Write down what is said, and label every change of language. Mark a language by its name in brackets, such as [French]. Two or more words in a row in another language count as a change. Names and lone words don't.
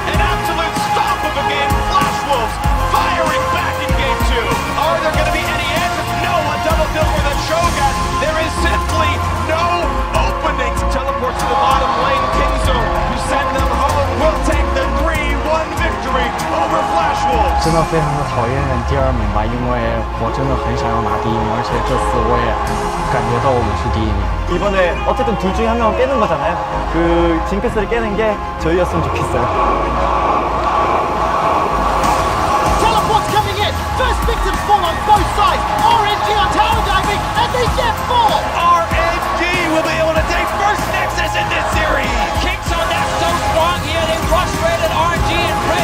[English] An absolute stomp of a game. Flash Wolves firing back in game 2. Are there going to be any answers? No, a double kill for the Shogun. There is simply no openings. Teleport to the bottom lane. Kingzone, who send them home, will take the 3-1 victory over Flash Wolves. [Chinese] 真的非常的讨厌第2名吧，因为我真的很想要拿第1名，而且这次我也感觉到我们是第1名。 [Korean] 이번에 어쨌든 둘 중에 한 명은 깨는 거잖아요. 그 징크스를 깨는 게 저희였으면 좋겠어요. [English] Teleport's coming in. First victims fall on both sides. RNG on tower diving, and they get 4. RNG will be able to take first Nexus in this series. Kingzone, that's so strong here. They frustrated RNG and Prey.